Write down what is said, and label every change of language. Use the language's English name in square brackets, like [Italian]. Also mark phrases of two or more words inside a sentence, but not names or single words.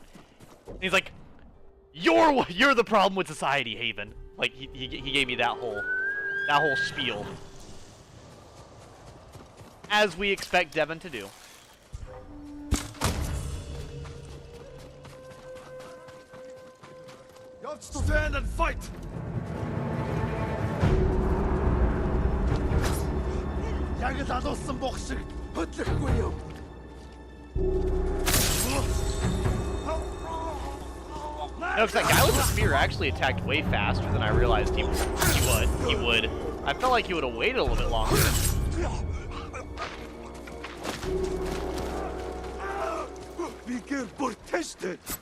[English] And he's like, You're the problem with society, Haven." Like, he gave me that whole spiel. As we expect Devin to do. You have to stand and fight! [Mongolian] Яг л алуулсан бох шиг хөдлөхгүй юу? [English] No, because that guy with the spear actually attacked way faster than I realized he would. I felt like he would have waited a little bit longer. Be careful, tested!